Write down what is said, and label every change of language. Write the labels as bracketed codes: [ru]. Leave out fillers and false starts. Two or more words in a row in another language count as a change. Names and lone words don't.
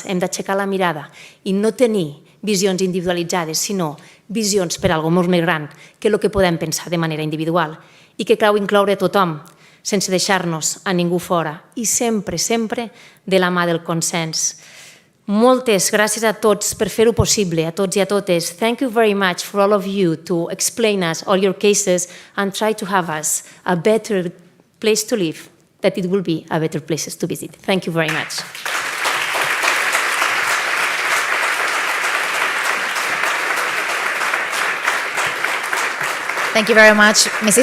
[ca] Hem d'aixecar la mirada i no tenir visions individualitzades, sinó visions per a alguna cosa més gran que el que podem pensar de manera individual i que cal incloure tothom, sense deixar-nos a ningú fora i sempre, sempre de la mà del consens. Moltes gràcies a tots per fer-ho possible, a tots i a totes. [en] Thank you very much for all of you to explain us all your cases and try to have us a better place to live, that it will be a better place to visit. Thank you very much. Thank you very much, Mrs.